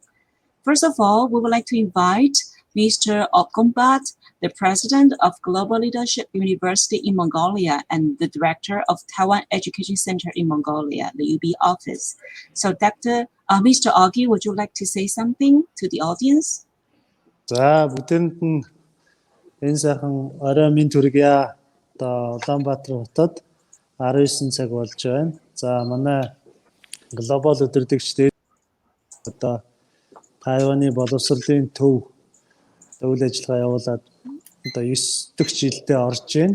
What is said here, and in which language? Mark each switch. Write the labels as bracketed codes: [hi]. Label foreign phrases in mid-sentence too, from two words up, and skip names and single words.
[en] First of all, we would like to invite Mr. Okombat, the president of Global Leadership University in Mongolia and the director of Taiwan Education Center in Mongolia, the UB office. So Mr. Augie, would you like to say something to the audience? [mn] за бүгдэнд нь энэ сайхан орой минь төргийа. Одоо Улаанбаатар хотод 19 цаг болж байна. За манай глобал өдөртөгчдийн одоо Тайваны боловсролын төв үйл ажиллагаа явуулаад одоо 9 дэх жилдээ орж байна.